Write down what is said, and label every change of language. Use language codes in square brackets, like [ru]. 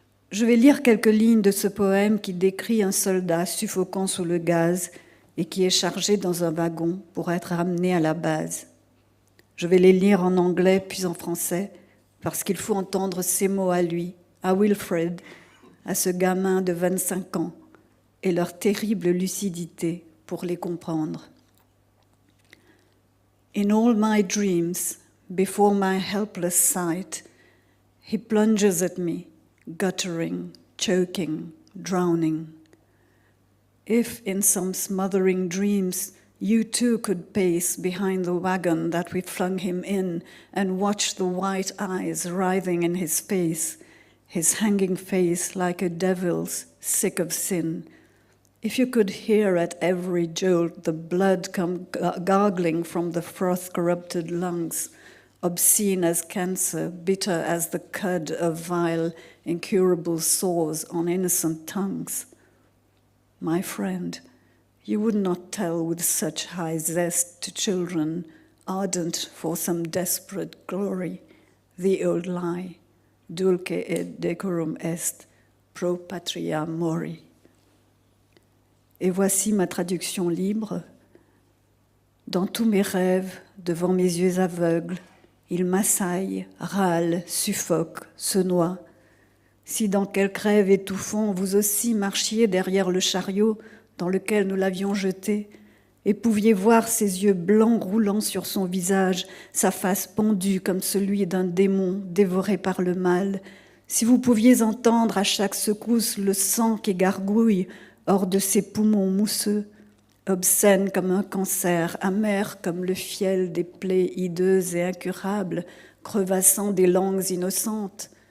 [fr] Je vais lire quelques lignes de ce poème qui décrit un soldat suffocant sous le gaz et qui est chargé dans un wagon pour être ramené à la base. Je vais les lire en anglais puis en français parce qu'il faut entendre ces mots à lui, à Wilfred, à ce gamin de 25 ans et leur terrible lucidité pour les comprendre. [en] In all my dreams, before my helpless sight, he plunges at me, guttering, choking, drowning. If in some smothering dreams you too could pace behind the wagon that we flung him in and watch the white eyes writhing in his hanging face like a devil's, sick of sin. If you could hear at every jolt the blood come gargling from the froth-corrupted lungs, obscene as cancer, bitter as the cud of vile, incurable sores on innocent tongues. My friend, you would not tell with such high zest to children, ardent for some desperate glory, the old lie, [la] dulce et decorum est, pro patria mori. [fr] Et voici ma traduction libre. Dans tous mes rêves, devant mes yeux aveugles, il m'assaille, râle, suffoque, se noie. Si dans quelque rêve étouffant, vous aussi marchiez derrière le chariot dans lequel nous l'avions jeté, et pouviez voir ses yeux blancs roulant sur son visage, sa face pendue comme celui d'un démon dévoré par le mal, si vous pouviez entendre à chaque secousse le sang qui gargouille hors de ses poumons mousseux, obscène comme un cancer, amer comme le fiel des plaies hideuses et incurables, crevassant des langues innocentes.